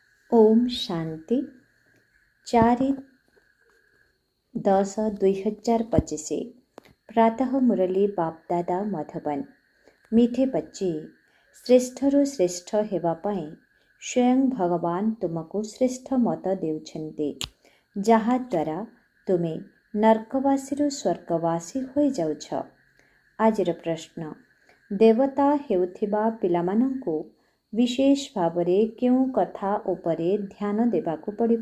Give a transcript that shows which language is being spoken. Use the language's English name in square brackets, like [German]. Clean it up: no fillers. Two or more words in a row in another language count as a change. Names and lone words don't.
[Hindi] ओम शांति 4/10/2025 प्रातः मुरली बापदादा मधुबन। मीठे बच्चे, [Odia] श्रेष्ठରୁ ଶ୍ରେଷ୍ଠ ହେବା ପାଇଁ ସ୍ୱୟଂ ଭଗବାନ ତୁମକୁ ଶ୍ରେଷ୍ଠ ମତ ଦେଉଛନ୍ତି, ଯାହାଦ୍ୱାରା ତୁମେ ନର୍କବାସୀରୁ ସ୍ୱର୍ଗବାସୀ ହୋଇଯାଉଛ। ଆଜିର ପ୍ରଶ୍ନ, ଦେବତା ହେଉଥିବା ପିଲାମାନଙ୍କୁ ବିଶେଷ ଭାବରେ କେଉଁ କଥା ଉପରେ ଧ୍ୟାନ ଦେବାକୁ ପଡ଼ିବ?